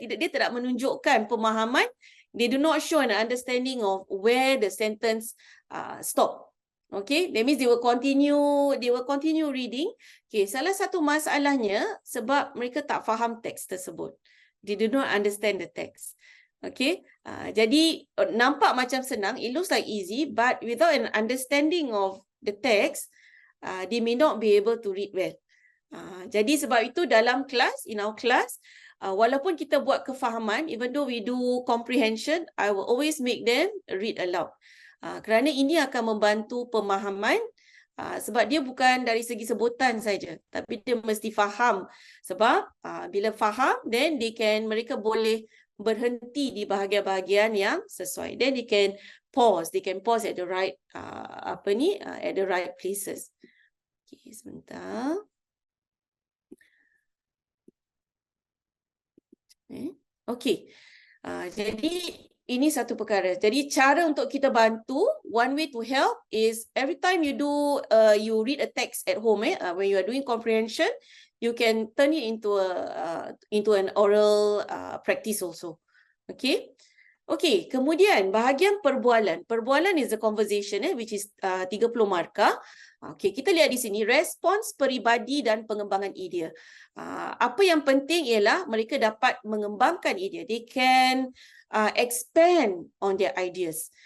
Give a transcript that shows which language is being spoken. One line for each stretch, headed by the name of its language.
Malay: Dia tidak menunjukkan pemahaman.
English: They do not show an understanding of where the sentence stop. Okay, that means they will continue reading.
Malay: Okay, salah satu masalahnya sebab mereka tak faham teks tersebut.
English: They do not understand the text. Okay,
Malay: jadi nampak macam senang,
English: it looks like easy, but without an understanding of the text, they may not be able to read well.
Malay: Jadi sebab itu dalam kelas,
English: in our class,
Malay: walaupun kita buat kefahaman,
English: even though we do comprehension, I will always make them read aloud.
Malay: Kerana ini akan membantu pemahaman, sebab dia bukan dari segi sebutan saja, tapi dia mesti faham. Sebab bila faham, then mereka boleh berhenti di bahagian-bahagian yang sesuai.
English: Then they can pause at the right at the right places.
Malay: Okay, sebentar. Okay. Jadi ini satu perkara. Jadi cara untuk kita bantu,
English: one way to help is every time you read a text at home, when you are doing comprehension, you can turn it into an oral practice also. Okay.
Malay: Okay, kemudian bahagian perbualan.
English: Perbualan is a conversation, which is 30 markah.
Malay: Okay, kita lihat di sini, respons peribadi dan pengembangan idea. Apa yang penting ialah mereka dapat mengembangkan idea.
English: They can expand on their ideas.